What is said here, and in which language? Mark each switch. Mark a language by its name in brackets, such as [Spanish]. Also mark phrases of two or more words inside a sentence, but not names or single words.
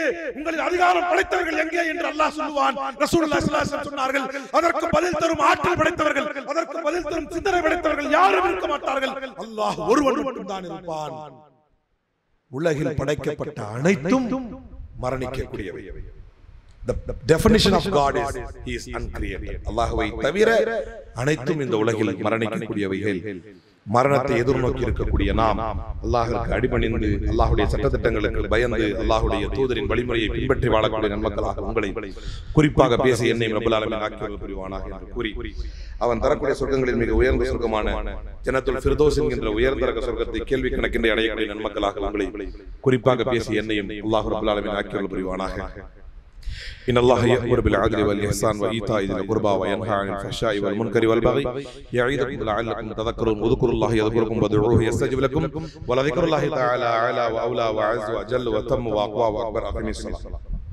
[Tamil] உங்களின் அதிகாரம் படைத்தவர்கள் எங்கே என்று அல்லாஹ் சொல்லுவான். ரசூலுல்லாஹி ஸல்லல்லாஹு அலைஹி வஸல்லம் சொன்னார்கள், அதற்கு பதில் தரும் ஆற்றல் படைத்தவர்கள், அதற்கு பதில் தரும் சிந்தனை படைத்தவர்கள் யாரும் இருக்க மாட்டார்கள். அல்லாஹ் ஒருவன் மட்டும் தான் இருப்பான். உலகில் படைக்கப்பட்ட அனைத்தும் மரணிக்கக்கூடியவை. [English] The definition of God is he is uncreated. [Tamil] அல்லாஹ்வை தவிர அனைத்தும் இந்த உலகில் மரணிக்கக்கூடியவைகள். மரணத்தை எதிர்நோக்கி இருக்கக்கூடிய நாம் அல்லாஹ்விற்கு அடிபணிந்து அல்லாஹ்வுடைய சட்டதிட்டங்களுக்கு பயந்து அல்லாஹ்வுடைய தூதரின் வழிமுறையை பின்பற்றி வாழக்கூடிய நன்மக்களாக உங்களை குறிப்பாக பேசி என்னை [Arabic] رب العالمين [Tamil] ஆக்கியருள் புரிவானாக என்று கூறி அவன் தரக்கூடிய சொர்க்கங்களில் மிக உயர்ந்த சொர்க்கமான ஜன்னத்துல் ஃபிர்தௌஸ் என்கின்ற உயர்ந்த ரக சொர்க்கத்தை கேள்வி கணக்கின்றி அடையக்கூடிய நன்மக்களாக உங்களை குறிப்பாக பேசி என்னையும் அல்லாஹ் [Arabic] رب العالمين [Tamil] ஆக்கியருள் புரிவானாக. [Arabic] إن الله يأمر بالعدل والإحسان وإيتاء ذي القربى وينهى عن الفحشاء والمنكر والبغي يعظكم لعلكم تذكرون واذكروا الله يذكركم وادعوه يستجب لكم ولذكر الله تعالى أعلى وأولى وأعز وأجل وأتم وأقوى وأكبر. أقم الصلاة.